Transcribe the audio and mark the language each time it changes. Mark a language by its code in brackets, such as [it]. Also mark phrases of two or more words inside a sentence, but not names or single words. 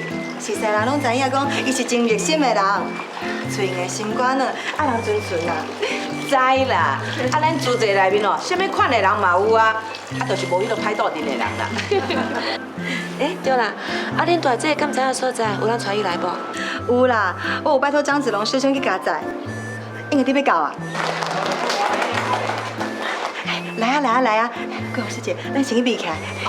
[nan] 是世人拢知影讲，伊是真热心的人，嘴硬心肝啊，爱人纯纯啦。知啦，啊咱住在内面哦，什么款的人嘛有啊，啊就是无迄个歹斗阵的人啦。对啦，啊恁大姐敢知影所在，有人带伊来无？有啦，我有拜托张子龙师兄去加载，应该你要到啊。来啊！桂花师姐，咱先去避起来。